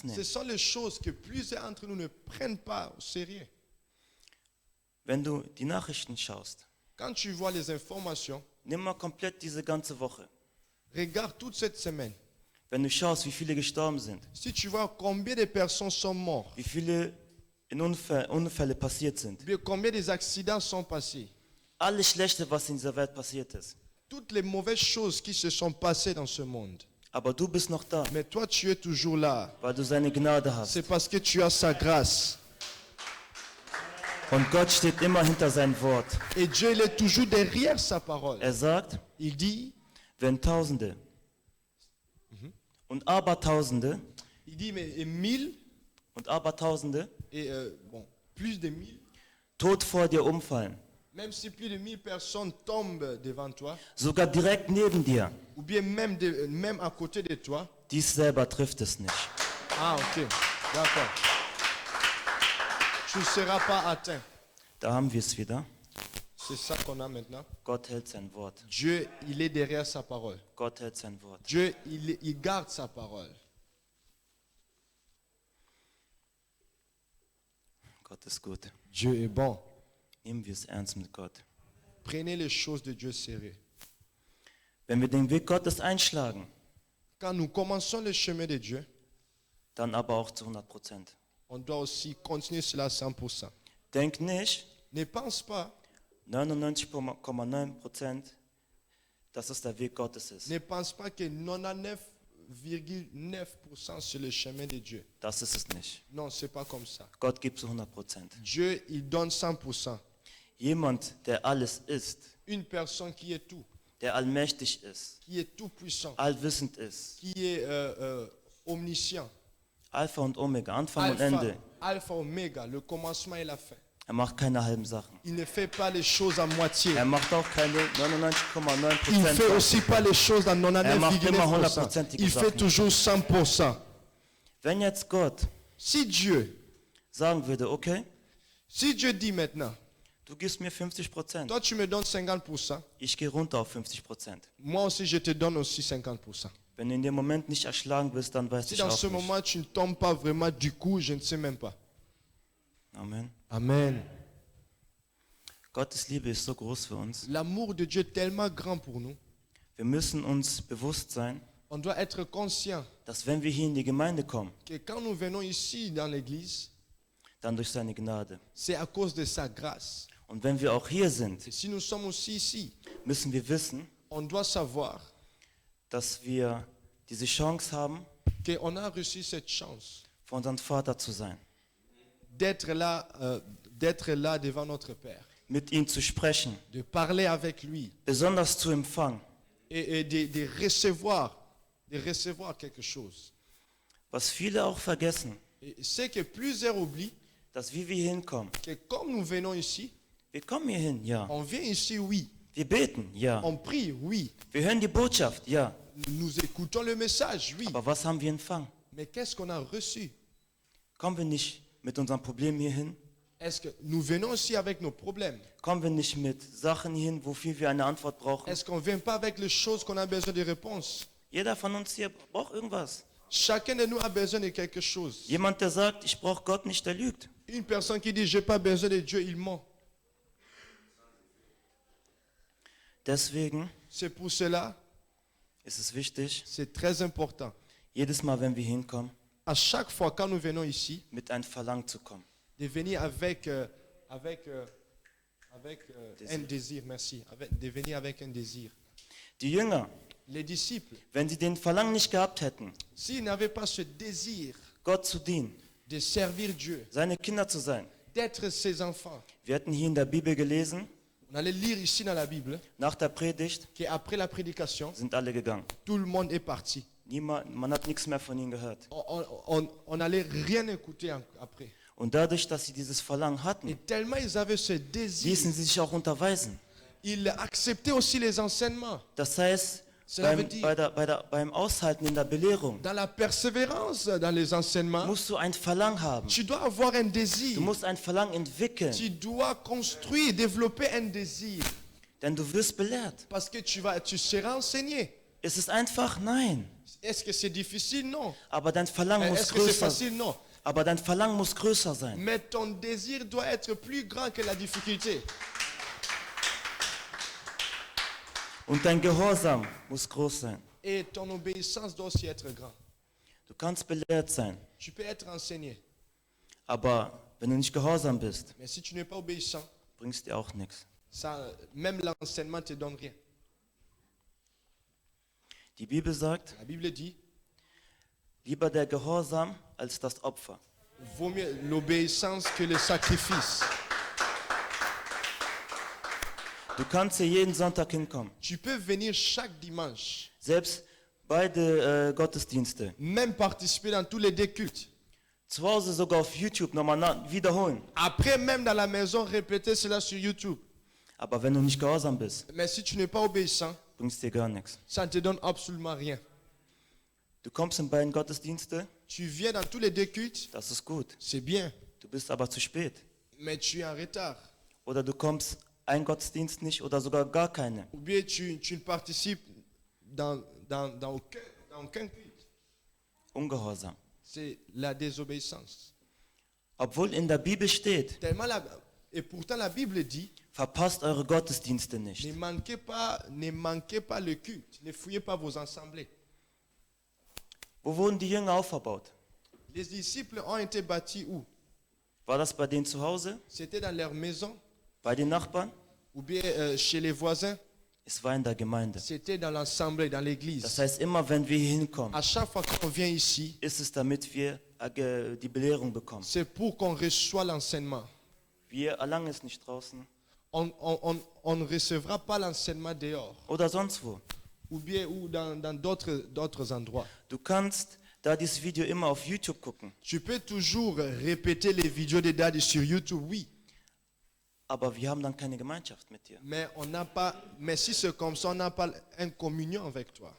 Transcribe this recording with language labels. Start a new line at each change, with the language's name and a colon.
French: Ce
German: nehmen.
French: sont les choses que plusieurs d'entre nous ne prennent pas au sérieux.
German: Wenn du die Nachrichten schaust,
French: Quand tu vois les informations,
German: nimm mal komplett diese ganze Woche.
French: regarde toute cette semaine.
German: Wenn du schaust, wie viele gestorben sind,
French: Si tu vois combien de personnes sont mortes,
German: wie viele in Unfälle passiert sind,
French: bien combien des accidents sont passés,
German: alles Schlechte, was in dieser Welt passiert ist.
French: toutes les mauvaises choses qui se sont passées dans ce monde.
German: Aber du bist noch da,
French: Mais toi, tu es toujours là.
German: weil du seine Gnade hast.
French: C'est parce que tu as sa grâce.
German: Und Gott steht immer hinter sein Wort.
French: Et Dieu, il est toujours derrière sa parole.
German: Er sagt,
French: Il dit,
German: wenn Tausende und Abertausende
French: mais et 1000,
German: und Abertausende
French: et plus de 1000,
German: tot vor dir umfallen,
French: même si plus de 1000 personnes tombent devant toi,
German: sogar direkt neben dir,
French: ou bien même à côté de toi.
German: dies selber trifft es nicht.
French: Ah, ok, d'accord. Tu ne seras pas atteint.
German: Da haben wir es wieder.
French: C'est ça qu'on a maintenant.
German: Gott hält sein Wort.
French: Dieu, il est derrière sa parole.
German: Gott hält sein Wort.
French: Dieu, il garde sa parole.
German: Gott ist gut.
French: Dieu est bon.
German: Nehmen wir es ernst mit Gott.
French: Prenez les choses de Dieu sérieux.
German: Wenn wir den Weg Gottes einschlagen,
French: Quand nous commençons le chemin de Dieu,
German: dann aber auch zu 100%.
French: on doit aussi continuer cela à 100%.
German: Denk nicht,
French: Ne pense pas,
German: 99,9%, dass es der Weg Gottes ist.
French: ne pense pas que 99,9% c'est le chemin de Dieu.
German: Das ist es nicht.
French: Non, c'est pas comme ça.
German: Gott gibt zu 100%.
French: Dieu, il donne 100%.
German: Jemand, der alles ist,
French: Une personne qui est tout,
German: der allmächtig ist,
French: qui est tout puissant,
German: allwissend ist,
French: qui est omniscient.
German: Alpha und Omega, Anfang und Ende.
French: Alpha, Omega, le commencement et la fin.
German: Er macht keine halben Sachen.
French: Il ne fait pas les choses à moitié.
German: Er macht auch keine
French: Il ne fait
German: 99,9%.
French: aussi pas les choses à
German: macht immer
French: 99,9%.
German: 100%ige
French: Il fait
German: Sachen.
French: toujours 100%.
German: Wenn jetzt Gott
French: Si Dieu
German: okay,
French: Si Dieu dit maintenant,
German: du gibst mir 50%,
French: toi tu me donnes 50%,
German: ich gehe runter auf 50%.
French: moi aussi je te donne aussi 50%.
German: Wenn du in dem Moment nicht erschlagen wirst, dann weiß
French: Si
German: ich
French: dans
German: auch
French: ce
German: nicht.
French: moment tu ne tombes pas vraiment du coup, je ne sais même pas.
German: Amen.
French: Amen.
German: Gottes Liebe ist so groß für uns.
French: L'amour de Dieu est tellement grand pour nous.
German: Wir müssen uns bewusst sein,
French: On doit être conscient
German: dass wenn wir hier in die Gemeinde kommen,
French: que quand nous venons ici dans l'église,
German: dann durch seine Gnade.
French: c'est à cause de sa grâce.
German: Und wenn wir auch hier sind,
French: Et si nous sommes aussi ici,
German: müssen wir wissen,
French: on doit savoir
German: dass wir diese Chance haben,
French: qu'on a reçu cette chance
German: vor unserem Vater zu sein,
French: d'être là devant notre Père,
German: mit ihm zu sprechen,
French: de parler avec lui
German: besonders zu empfangen.
French: et de recevoir quelque chose.
German: Was viele auch vergessen,
French: Et c'est que plusieurs oublient
German: dass wie wir hier hinkommen,
French: que comme nous venons ici,
German: wir kommen hier hin, ja.
French: on vient ici, oui.
German: Wir beten, ja.
French: On prie, oui.
German: Wir hören die Botschaft, ja.
French: nous écoutons le message, oui.
German: Aber was haben wir empfangen?
French: Mais qu'est-ce qu'on a reçu?
German: Kommen wir nicht mit unserem Problem hier hin?
French: Est-ce que nous venons aussi avec nos problèmes?
German: Kommen wir nicht mit Sachen hin, wofür wir eine Antwort brauchen?
French: Est-ce qu'on ne vient pas avec les choses qu'on a besoin de réponses?
German: Jeder von uns hier braucht irgendwas.
French: Chacun de nous a besoin de quelque chose.
German: Jemand, der sagt, ich brauche Gott nicht, der lügt.
French: Une personne qui dit, je n'ai pas besoin de Dieu, il ment.
German: Deswegen
French: C'est pour cela,
German: ist es wichtig,
French: c'est très important.
German: jedes Mal, wenn wir hinkommen,
French: À chaque fois, quand nous venons ici,
German: mit einem Verlangen zu kommen.
French: de venir avec un désir, merci. De venir avec un désir.
German: Die Jünger,
French: Les disciples,
German: wenn sie den Verlangen nicht gehabt hätten,
French: s'ils n'avaient pas ce désir
German: Gott zu dienen,
French: de servir Dieu,
German: seine Kinder zu sein.
French: d'être ses enfants,
German: Wir hatten hier in der Bibel gelesen,
French: on allait lire ici dans la Bible
German: nach der Predigt
French: qu'après la prédication,
German: sind alle gegangen.
French: tout le monde est parti.
German: Man hat nichts mehr von ihnen gehört.
French: On n'allait rien écouter après.
German: Und dadurch, dass sie dieses Verlangen hatten,
French: Et tellement ils avaient ce désir,
German: ließen sie sich auch unterweisen.
French: ils acceptaient aussi les enseignements.
German: Das heißt,
French: Cela veut dire,
German: beim Aushalten in der Belehrung
French: dans la persévérance dans les enseignements,
German: musst du ein Verlangen haben.
French: tu dois avoir un
German: Du
French: désir.
German: musst ein Verlangen entwickeln,
French: Tu dois construire, développer un désir.
German: denn du wirst belehrt.
French: Parce que tu seras enseigné.
German: Ist es einfach? Nein.
French: Est-ce que c'est difficile? Non.
German: Aber dein Verlangen muss
French: Est-ce que c'est
German: größer
French: facile? Non.
German: Aber dein Verlangen muss größer sein.
French: Mais ton désir doit être plus grand que la difficulté.
German: Und dein Gehorsam muss groß sein.
French: Et ton obéissance doit aussi être grand.
German: Du kannst belehrt sein,
French: Tu peux être enseigné.
German: aber wenn du nicht gehorsam bist,
French: Mais si tu n'es pas obéissant,
German: bringst dir auch nichts.
French: ça, même l'enseignement ne te donne rien.
German: Die Bibel sagt,
French: La Bible dit,
German: lieber der Gehorsam als das Opfer.
French: vaut mieux l'obéissance que le sacrifice.
German: Du kannst hier jeden Sonntag hinkommen,
French: Tu peux venir chaque dimanche,
German: selbst beide Gottesdienste.
French: même participer dans tous les deux cultes.
German: Zu Hause sogar auf YouTube nochmal wiederholen.
French: Après, même dans la maison, répéter cela sur YouTube.
German: Aber wenn du nicht gehorsam bist,
French: Mais si tu n'es pas obéissant,
German: bringst dir gar nichts.
French: ça ne te donne absolument rien.
German: Du kommst in beiden Gottesdienste,
French: Tu viens dans tous les deux cultes,
German: das ist gut.
French: c'est bien,
German: Du bist aber zu spät.
French: mais tu es en retard.
German: Oder du kommst einen Gottesdienst nicht oder sogar gar keine.
French: Ou bien tu ne participes dans aucun culte.
German: Ungehorsam.
French: C'est la désobéissance.
German: Obwohl in der Bibel steht,
French: Et pourtant la Bible dit,
German: verpasst eure Gottesdienste nicht.
French: ne manquez pas le culte, ne fouillez pas vos assemblées.
German: Wo wurden die Jünger aufgebaut?
French: Les disciples ont été bâtis où?
German: War das bei denen zu Hause?
French: C'était dans leur maison
German: Bei den Nachbarn?
French: ou bien chez les voisins?
German: Es war in der Gemeinde.
French: C'était dans l'assemblée, dans
German: Das
French: l'église.
German: heißt, immer wenn wir hier hinkommen,
French: À chaque fois qu'on vient ici,
German: ist es damit wir die Belehrung bekommen.
French: c'est pour qu'on reçoive l'enseignement.
German: Wir erlangen es nicht draußen
French: On ne recevra pas l'enseignement dehors
German: oder sonst wo.
French: ou bien ou dans d'autres endroits.
German: Du kannst da dieses Video immer auf YouTube gucken,
French: Tu peux toujours répéter les vidéos de Daddy sur YouTube, oui.
German: aber wir haben dann keine Gemeinschaft mit dir.
French: Mais si c'est comme ça, on n'a pas une communion avec toi.